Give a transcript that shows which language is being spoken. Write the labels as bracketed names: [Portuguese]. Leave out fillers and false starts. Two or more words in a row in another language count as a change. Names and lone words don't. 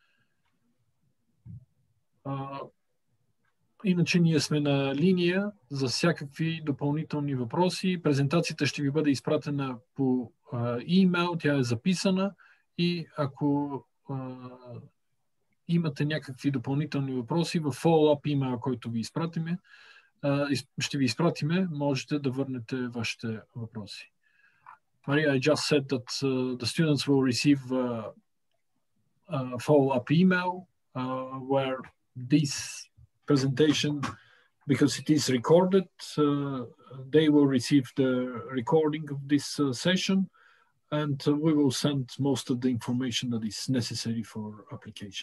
[Bulgarian] Иначе ние сме на линия за всякакви допълнителни въпроси. Презентацията ще ви бъде изпратена по имейл, тя е записана и ако имате някакви допълнителни въпроси в follow-up имейл, който ви изпратиме, ще ви изпратиме, можете да върнете вашите въпроси. [English] Maria, I just said that the students will receive a follow-up email where this presentation, because it is recorded, they will receive the recording of this session, and we will send most of the information that is necessary for application.